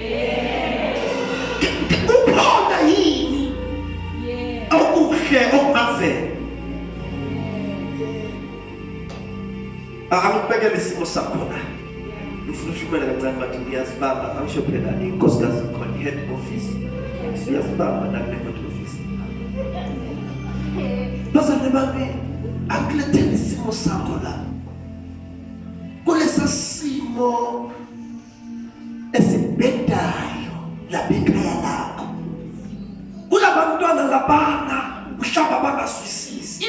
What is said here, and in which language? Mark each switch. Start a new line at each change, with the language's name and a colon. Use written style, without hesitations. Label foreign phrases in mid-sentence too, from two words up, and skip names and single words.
North Ndebele: Kukhona yini okuhle okungavela. Akubekela isimo sakho la. Ngifuna ushumela kancane bathi ngiyazibamba angisho phela inkosikazi khona
English: head office.
North Ndebele: Siyazibamba nakule
English: head office.
North Ndebele: Bazalwane bami akulethele isimo sakho la. Kulesa simo esibhedayo labekhaya lakho. Kulabantwana labana mhlawumbe abangaswisisi.